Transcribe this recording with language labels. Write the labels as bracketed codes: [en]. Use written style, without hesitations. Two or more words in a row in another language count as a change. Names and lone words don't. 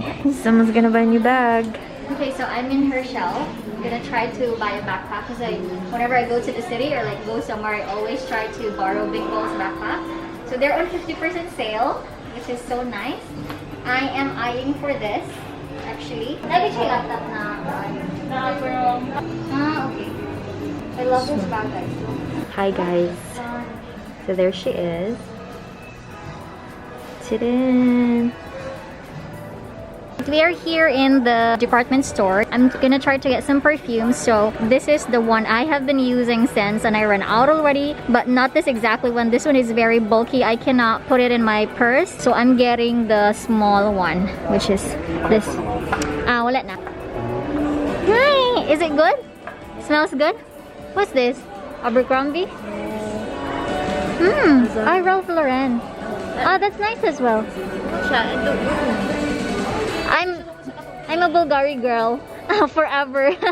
[en] Someone's gonna buy a new bag. Okay, so I'm in her shell. I'm gonna try to buy a backpack because whenever I go to the city or like go somewhere, I always try to borrow Bingle's backpack. So they're on 50% sale, which is so nice. I am eyeing for this, actually. [tl] Lagi siya laptop na. [en] Ah, okay. I love this bag, guys. Hi guys. So there she is. Ta-da! We are here in the department store. I'm gonna try to get some perfumes. So this is the one I have been using since and I ran out already, but not this exactly one. This one is very bulky. I cannot put it in my purse. So I'm getting the small one, which is this. [tl] Ah, wala na. [en] Hi! Is it good? Smells good? What's this? Abercrombie? Ah, Ralph Lauren. Ah, that's nice as well. I'm a Bulgari girl forever.